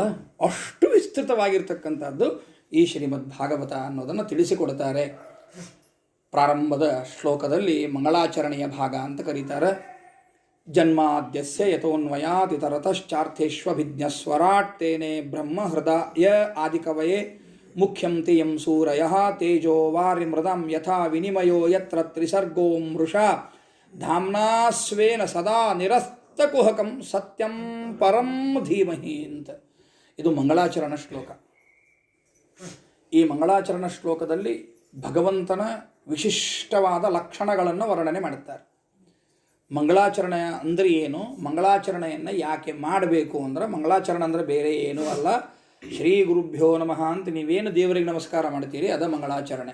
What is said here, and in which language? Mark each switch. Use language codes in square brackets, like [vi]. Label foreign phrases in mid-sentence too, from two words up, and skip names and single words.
[kn] ಅಷ್ಟು ವಿಸ್ತೃತವಾಗಿರ್ತಕ್ಕಂಥದ್ದು ಈ ಶ್ರೀಮದ್ ಭಾಗವತ ಅನ್ನೋದನ್ನು ತಿಳಿಸಿಕೊಡ್ತಾರೆ. ಪ್ರಾರಂಭದ ಶ್ಲೋಕದಲ್ಲಿ ಮಂಗಳಾಚರಣೆಯ ಭಾಗ ಅಂತ ಕರೀತಾರೆ. [sa] ಜನ್ಮಾದ್ಯಸ್ಯ ಯತೋನ್ವಯಾತಿತರತಶ್ಚಾರ್ಥೇಷ್ವಭಿಜ್ಞಸ್ವರಾಟ್ ತೇನೆ ಬ್ರಹ್ಮ ಹೃದಯ ಆದಿಕವಯೇ ಮುಖ್ಯಂ ತೇಯಂ ಸೂರಯಃ ತೇಜೋ ವಾರಿಮೃದಂ ಯಥಾ ವಿನಿಮಯೋ ಯತ್ರ ತ್ರಿಸರ್ಗೋ ಮೃಷಾ ಧಾಮ್ನಾ ಸ್ವೇನ ಸದಾ ನಿರಸ್ತಕುಹಕಂ ಸತ್ಯಂ ಪರಂ ಧೀಮಹಿ ಅಂತ. [kn] ಇದು ಮಂಗಳಾಚರಣ ಶ್ಲೋಕ. ಈ ಮಂಗಳಾಚರಣ ಶ್ಲೋಕದಲ್ಲಿ ಭಗವಂತನ ವಿಶಿಷ್ಟವಾದ ಲಕ್ಷಣಗಳನ್ನು ವರ್ಣನೆ ಮಾಡುತ್ತಾರೆ. ಮಂಗಳಾಚರಣೆ ಅಂದರೆ ಏನು, ಮಂಗಳಾಚರಣೆಯನ್ನು ಯಾಕೆ ಮಾಡಬೇಕು ಅಂದರೆ, ಮಂಗಳಾಚರಣೆ ಅಂದರೆ ಬೇರೆ ಏನೂ ಅಲ್ಲ, [sa] ಶ್ರೀ ಗುರುಭ್ಯೋ ನಮಃ [kn] ಅಂತ ನೀವೇನು ದೇವರಿಗೆ ನಮಸ್ಕಾರ ಮಾಡ್ತೀರಿ ಅದ ಮಂಗಳಾಚರಣೆ.